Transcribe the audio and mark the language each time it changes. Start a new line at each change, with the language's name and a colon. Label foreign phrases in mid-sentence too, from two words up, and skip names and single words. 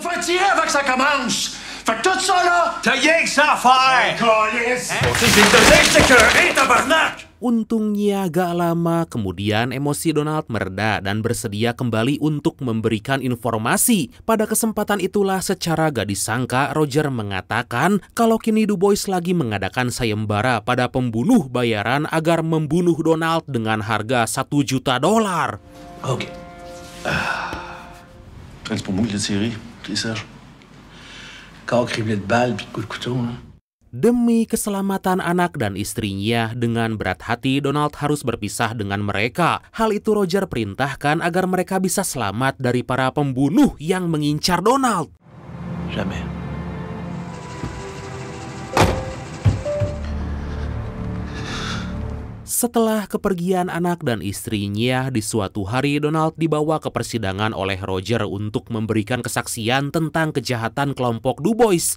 Indonesian: Untungnya gak lama kemudian emosi Donald mereda dan bersedia kembali untuk memberikan informasi. Pada kesempatan itulah secara gak disangka Roger mengatakan kalau kini Du Bois lagi mengadakan sayembara pada pembunuh bayaran agar membunuh Donald dengan harga $1 juta.
French: OK. Reste pour moi que j'ai tiré, Serge. Corps criblé de balles puis de coups de couteau, hein.
Indonesian: Demi keselamatan anak dan istrinya, dengan berat hati Donald harus berpisah dengan mereka. Hal itu Roger perintahkan agar mereka bisa selamat dari para pembunuh yang mengincar Donald.
French: Jamais.
Indonesian: Setelah kepergian anak dan istrinya, di suatu hari Donald dibawa ke persidangan oleh Roger untuk memberikan kesaksian tentang kejahatan kelompok Du Bois.